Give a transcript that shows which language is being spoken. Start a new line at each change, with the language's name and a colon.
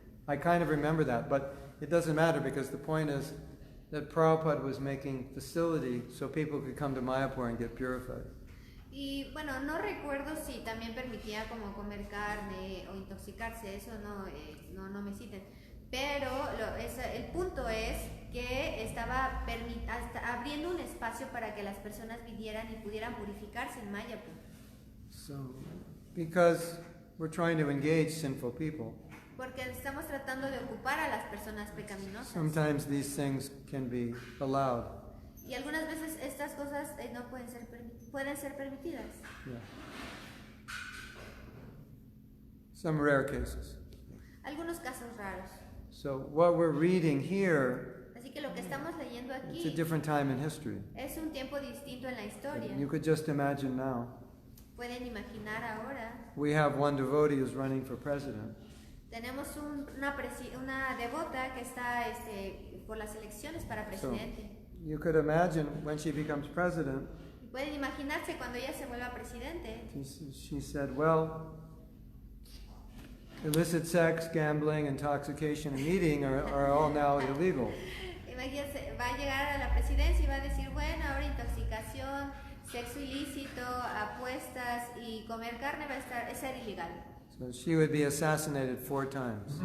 English: I kind of remember that, but it doesn't matter because the point is that Prabhupada was making facility so people could come to Mayapur and get purified.
Spanish: Y bueno, no recuerdo si también permitía como comer carne o intoxicarse, eso no me citen. Pero el punto es que estaba abriendo un espacio para que las personas vinieran y pudieran purificarse en Mayapur.
English: So, because we're trying to engage sinful people,
Spanish: Porque estamos tratando de ocupar a las personas pecaminosas.
English: sometimes these things can be allowed.
Spanish: Y algunas veces estas cosas no pueden ser permitidas.
English: Yeah. Some rare cases.
Spanish: Algunos casos raros.
English: So what we're reading here,
Spanish: Así que lo que estamos leyendo
English: it's a
Spanish: aquí
English: different time in history.
Spanish: es un tiempo distinto en la historia.
English: You could just imagine now.
Spanish: Pueden imaginar ahora.
English: We have one devotee who's running for president.
Spanish: Tenemos una devota que está por las elecciones para presidente.
English: You could imagine when she becomes president,
Spanish: Pueden imaginarse cuando ella se vuelva presidente.
English: she said, well, illicit sex, gambling, intoxication, and eating are all now illegal.
Spanish: Imagínense, va a llegar a la presidencia y va a decir, bueno, ahora intoxicación, sexo ilícito, apuestas y comer carne es ser ilegal.
English: So she would be assassinated 4 times.